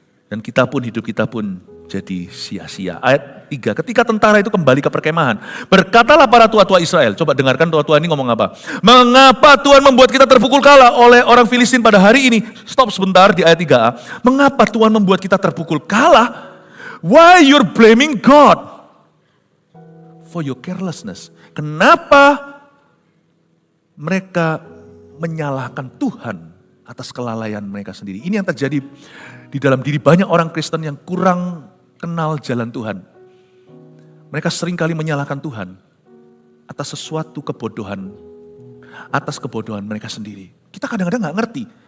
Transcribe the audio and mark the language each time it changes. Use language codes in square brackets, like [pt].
[id] Dan hidup kita pun jadi sia-sia. Ayat 3, ketika tentara itu kembali ke perkemahan, berkatalah para tua-tua Israel. Coba dengarkan tua-tua ini ngomong apa. Mengapa Tuhan membuat kita terpukul kalah oleh orang Filistin pada hari ini? Stop sebentar di ayat 3a. Mengapa Tuhan membuat kita terpukul kalah? [en] Why you're blaming God for your carelessness? [id] Kenapa mereka menyalahkan Tuhan atas kelalaian mereka sendiri? Ini yang terjadi di dalam diri banyak orang Kristen yang kurang kenal jalan Tuhan. Mereka seringkali menyalahkan Tuhan atas sesuatu kebodohan, atas kebodohan mereka sendiri. Kita kadang-kadang gak ngerti.